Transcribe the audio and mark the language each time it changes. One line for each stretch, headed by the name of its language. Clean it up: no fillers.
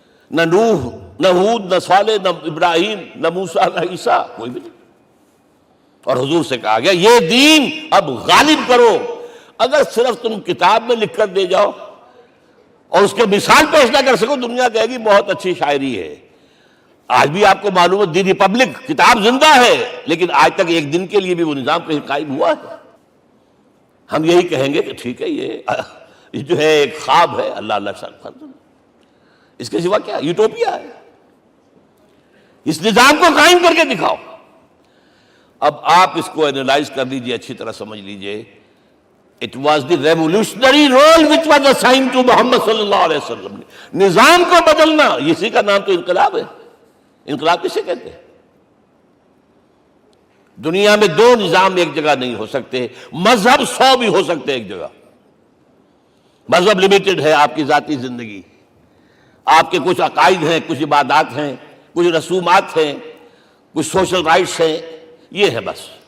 Urdu: نہ نوح، نہ ہود، نہ صالح، نہ ابراہیم، نہ موسیٰ، نہ عیسیٰ، کوئی بھی نہیں۔ اور حضور سے کہا گیا یہ دین اب غالب کرو۔ اگر صرف تم کتاب میں لکھ کر دے جاؤ اور اس کے مثال پیش نہ کر سکو، دنیا کہے گی بہت اچھی شاعری ہے۔ آج بھی آپ کو معلوم ہے دی ریپبلک کتاب زندہ ہے، لیکن آج تک ایک دن کے لیے بھی وہ نظام کہیں قائم ہوا ہے؟ ہم یہی کہیں گے کہ ٹھیک ہے، یہ جو ہے ایک خواب ہے، اللہ اللہ اس کے سوا کیا یوٹوپیا ہے؟ اس نظام کو قائم کر کے دکھاؤ. اب آپ اس کو اینالائز کر لیجئے، اچھی طرح سمجھ لیجئے.
English: It was the revolutionary role which was assigned to Muhammad
Urdu: صلی اللہ علیہ وسلم. نظام کو بدلنا، اسی کا نام تو انقلاب ہے. انقلاب کسے کہتے ہیں؟ دنیا میں دو نظام ایک جگہ نہیں ہو سکتے. مذہب 100 بھی ہو سکتے ایک جگہ. مذہب لمیٹڈ ہے، آپ کی ذاتی زندگی، آپ کے کچھ عقائد ہیں، کچھ عبادات ہیں، کچھ رسومات ہیں، کچھ سوشل رائٹس ہیں، یہ ہے بس.